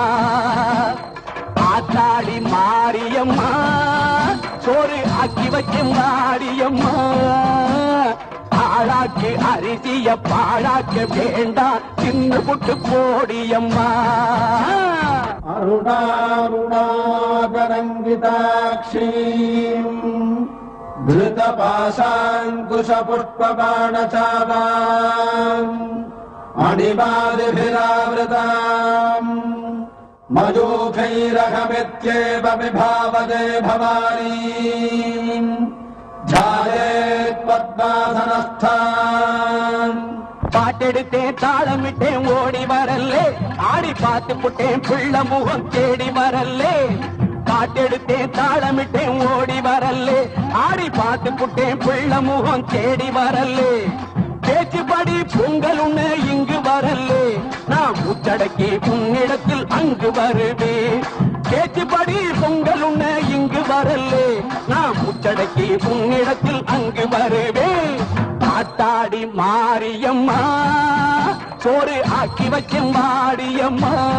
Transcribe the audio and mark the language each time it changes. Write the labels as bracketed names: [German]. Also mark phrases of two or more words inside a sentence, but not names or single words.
[Tamil] ஆத்தாடி மாரியம்மா சோறு ஆக்கி வச்செம்பாடியம்மா, ஆளாக்கி அரிசிய பாழாக்க வேண்டாம் தின்னு புட்டு போடியம்மா. [Sanskrit] अरुणारुणातरङ्गिताक्षीम् धृतपाशाङ्कुशपुष्पबाणचापाम् मणिमादिभिरावृताम् मयूखैरहमित्येव विभावदे भवानीम् ध्यायेत् पद्मासनस्थान् [Tamil] பாட்டெடுத்தேன் தாளமிட்டேன் ஓடி வரல்லே ஆடி பார்த்து புட்டேன் பிள்ள முகம் தேடி வரல்லே பாட்டெடுத்தேன் தாளமிட்டேன் ஓடி வரல்லே ஆடி பார்த்து புட்டேன் பிள்ள முகம் தேடி வரல்லே பேச்சுப்படி பொங்கல் உண்ண இங்கு வரல்லே நான் முச்சடக்கி உன்னிடத்தில் அங்கு வருவேன் பேச்சுப்படி பொங்கல் உண்ண இங்கு வரல்லே நான் முச்சடக்கி உன்னிடத்தில் அங்கு வருவேன் ஆத்தாடி மாரியம்மா சோறு ஆக்கி வச்சும் மாடியம்மா